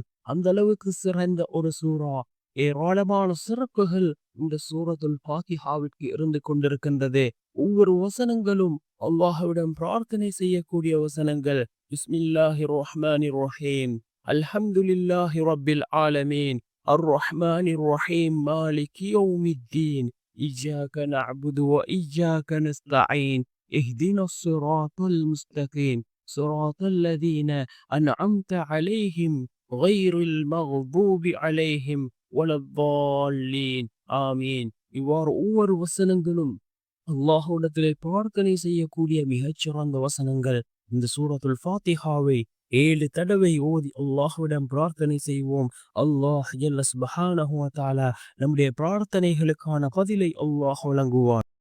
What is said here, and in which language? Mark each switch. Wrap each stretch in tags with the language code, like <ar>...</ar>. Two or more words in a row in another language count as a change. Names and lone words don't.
<ta>அந்த அளவுக்கு சிறந்த ஒரு சூரா. ஏராளமான சிறப்புகள் இந்த சூரத்துல் ஃபாத்திஹாவிற்கு இருந்து கொண்டிருக்கின்றது. ஒவ்வொரு வசனங்களும் அல்லாஹ்விடம் பிரார்த்தனை செய்யக்கூடிய வசனங்கள்.</ta> <ar>بسم الله الرحمن الرحيم الحمد لله رب العالمين. الرحمن الرحيم مالك يوم الدين إياك نعبد وإياك نستعين اهدنا الصراط المستقيم صراط الذين أنعمت عليهم غير المغضوب عليهم ولا الضالين آمين.</ar> <ta>இவ்வாறு ஒவ்வொரு வசனங்களும் அல்லாஹ்விடத்திலே பிரார்த்தனை செய்யக்கூடிய மிகச்சிறந்த வசனங்கள். இந்த சூரத்துல் ஃபாத்திஹாவை 7 தடவை ஓதி அல்லாஹ்விடம் பிரார்த்தனை செய்வோம்.</ta> <ar>الله جل سبحانه و تعالى</ar> <ta>நம்முடைய பிரார்த்தனைகளுக்கான பதிலை அல்லாஹ் வழங்குவான்.</ta>